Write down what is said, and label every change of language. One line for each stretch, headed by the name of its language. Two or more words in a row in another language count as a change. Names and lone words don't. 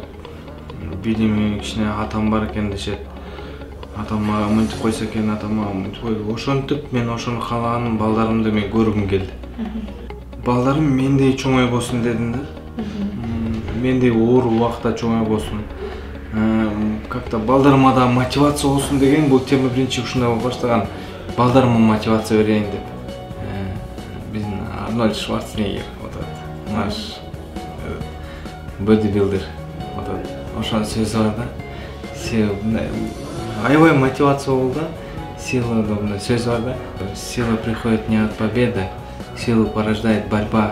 Kyrgyz: Билими кичине атам бар экен дешет. Атам мага мынтип койсо экен, атам мага мынтип койду. Ошентип мен ошону каалаганым, балдарымды мен көргүм келди. Балдарым мендей чоңойбосун дедим да. Мендей оор убакта чоңойбосун. Как-то балдарыма да мотивация болсун деген бул тема биринчи ушундай болуп баштаган. Балдарыма мотивация берейин деп. Биздин Арнольд Шварценеггер,
Russian: вот наш бодибилдер.
Kyrgyz: Вот ошонун сөзү бар да. Аябай мотивация болду. Сила сөз бар да.
Russian: Сила приходит не от победы, силу порождает борьба.